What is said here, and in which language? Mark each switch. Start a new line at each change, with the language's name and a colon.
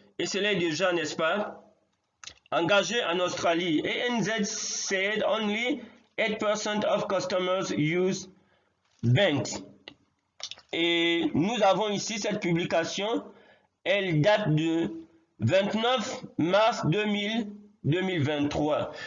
French: Et cela est déjà, n'est-ce pas, engagé en Australie.
English: ANZ said only 8% of customers use banks.
French: Et nous avons ici cette publication, elle date de 29 mars 2023.